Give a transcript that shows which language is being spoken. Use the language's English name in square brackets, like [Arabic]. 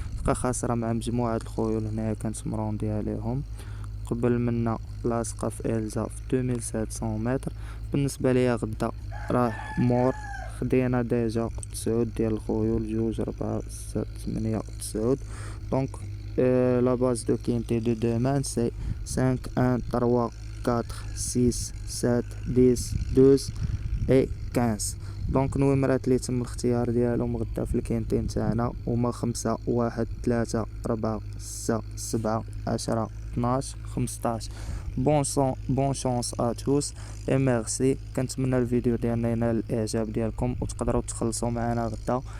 [Arabic] بقى خاسره مع مجموعه الخيول هنايا كانت مروندي عليهم. قبل منا لاصقه في إلزا في 2700 متر. بالنسبه ليا غدا راه مور. خدينا ديجا 9 ديال الخيول 2 4 6 8 9. دونك [French] la base de quintet de demain c'est 5 1 3 4 6 7 10 12 et 15. [Arabic] دونك النومرات اللي تم الاختيار ديالهم غدا في الكينتين تاعنا هما 5 1 3 4 6 7 10 12 15. [French] بون شانس ا توس اي ميرسي. [Arabic] كنتمنى الفيديو ديالنا ينال الاعجاب ديالكم وتقدروا تخلصوا معنا غدا.